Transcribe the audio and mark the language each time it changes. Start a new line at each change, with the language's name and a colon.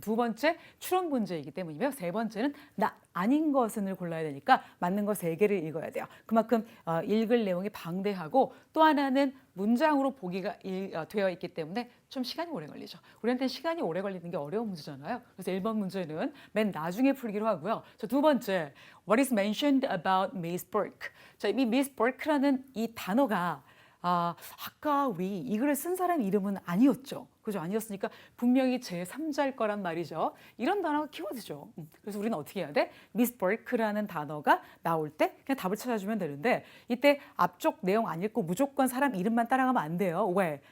Korean: 두 번째 추론 문제이기 때문이며, 세 번째는 나 아닌 것은을 골라야 되니까 맞는 거 3개를 읽어야 돼요. 그만큼 읽을 내용이 방대하고, 또 하나는 문장으로 보기가 되어 있기 때문에 좀 시간이 오래 걸리죠. 우리한테는 시간이 오래 걸리는 게 어려운 문제잖아요. 그래서 1번 문제는 맨 나중에 풀기로 하고요. 자, 두 번째,
English: What is mentioned about Miss Burke?
Korean: 자, 이 Miss Burke라는 이 단어가 아까 우리 이 글을 쓴 사람 이름은 아니었죠. 그죠? 아니었으니까 분명히 제3자일 거란 말이죠. 이런 단어가 키워드죠. 그래서 우리는 어떻게 해야 돼? Miss Burke라는 단어가 나올 때 그냥 답을 찾아주면 되는데, 이때 앞쪽 내용 안 읽고 무조건 사람 이름만 따라가면 안 돼요. 왜?